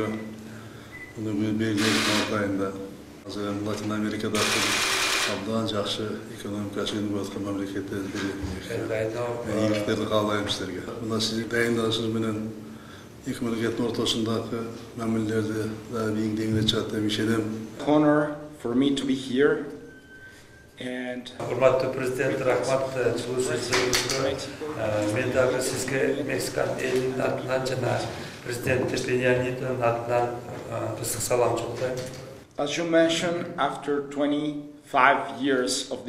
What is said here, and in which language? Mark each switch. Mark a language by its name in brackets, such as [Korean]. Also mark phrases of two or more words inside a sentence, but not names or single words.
[Kyrgyz] Муну белгилеп атайында. Азыр Латин Америкада абдан жакшы экономикасы өнүгүп аткан мамлекеттердин бири. Ийгиликтерди каалайм силерге. Мына сиздин дайындалышыңыз менен эки мамлекеттин ортосундагы мамилелерди да биң деңгээлде чыгат деп ишенем. [English] Honor for me to be here. [Kyrgyz] Урматтуу президент, рахмат чыгуу сөзүңүзгө. Мен дагы сизге Мексикан элинин атынан жана президент Пеня Нитонун атынан ысык салам жолдойм. [English] As you mentioned, after 25 years of